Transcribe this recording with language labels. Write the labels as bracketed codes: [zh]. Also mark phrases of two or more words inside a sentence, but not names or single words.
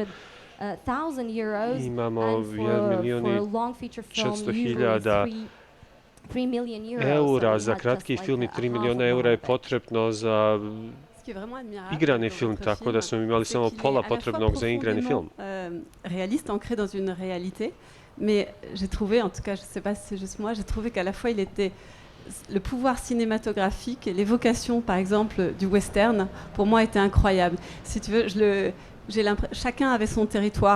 [hr] Imamo 1.400.000 € za kratki film i 3 milijuna € je potrebno za igrani film, tako da smo imali samo pola potrebnog za igrani film. [fr] Réaliste, ancré dans une réalité. Mais j'ai trouvé, en tout cas, je ne sais pas si c'est juste moi, j'ai trouvé qu'à la fois il était le pouvoir cinématographique et l'évocation, par exemple, du western, pour moi, était incroyable. Si tu veux, chacun avait son territoire.